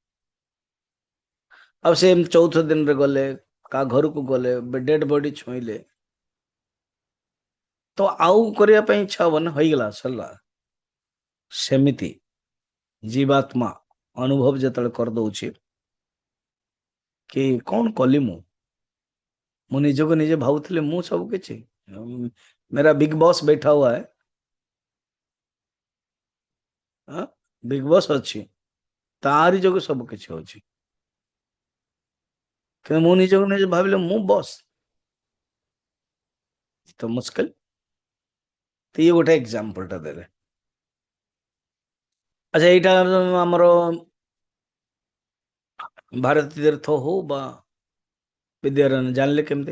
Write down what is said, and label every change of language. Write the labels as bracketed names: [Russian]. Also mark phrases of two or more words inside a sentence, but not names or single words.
[Odia] ଆଉ ସେ ଚୌଥ ଦିନରେ ଗଲେ, କାହା ଘରକୁ ଗଲେ, [English] dead body [Odia] ଛୁଇଁଲେ, ତ ଆଉ କରିବା ପାଇଁ ଇଚ୍ଛା ହବ ନା, ହେଇଗଲା, ସରିଲା। ସେମିତି ଜୀବାତ୍ମା ଅନୁଭବ ଯେତେବେଳେ କରିଦଉଛି କି କଣ କଲି ମୁଁ ନିଜକୁ ନିଜେ ଭାବୁଥିଲି ମୁଁ ସବୁ କିଛି, [Hindi] मेरा बिग बॉस बैठा हुआ है, [Odia] बिग बॉस ଅଛି, ତାରି ଯୋଗୁଁ ସବୁ କିଛି ହଉଛି। କିନ୍ତୁ ମୁଁ ନିଜକୁ ନିଜେ ଭାବିଲେ ମୁଁ ବସ୍, ତ ମୁସ୍କିଲ। ତ ଇଏ ଗୋଟେ ଏକ୍ସାମ୍ପଲଟା ଦେଲେ। ଆଚ୍ଛା, ଏଇଟା ଆମର ଭାରତୀ ତୀର୍ଥ ହଉ ବା ବିଦ୍ୟାରଣ୍ୟ, ଜାଣିଲେ କେମିତି?